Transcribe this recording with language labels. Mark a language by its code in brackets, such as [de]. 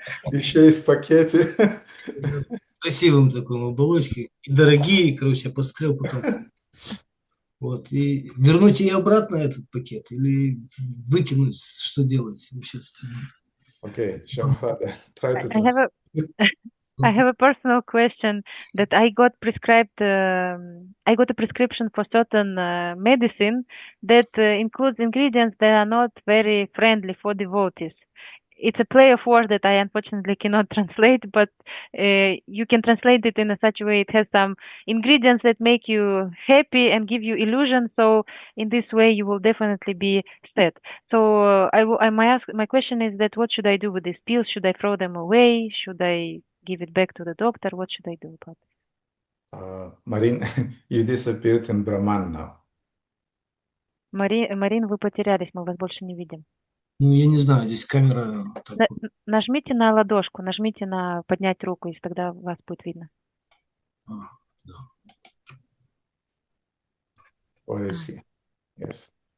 [ru] Еще и в пакете. Красивым таком оболочке. И дорогие, короче, я посмотрел потом. Вот. И вернуть ей обратно этот пакет или выкинуть, что делать вообще с этим? [en] Okay, Shamhada, try to I have a personal question that I got prescribed. I got a prescription for certain medicine that includes ingredients that are not very friendly for devotees. It's a play of words that I unfortunately cannot translate, but you can translate it in a such a way. It has some ingredients that make you happy and give you illusion. So in this way, you will definitely be sad. So my question is that what should I do with these pills? Should I throw them away? Should I give it back to the doctor? What should I do about it? Marin, you disappeared in Brahman now. [ru] Марин, вы потерялись, мы вас больше не видим. Ну, я не знаю, здесь камера... Нажмите на ладошку, нажмите на поднять руку, и тогда вас будет видно. [en] Or is he? Yes.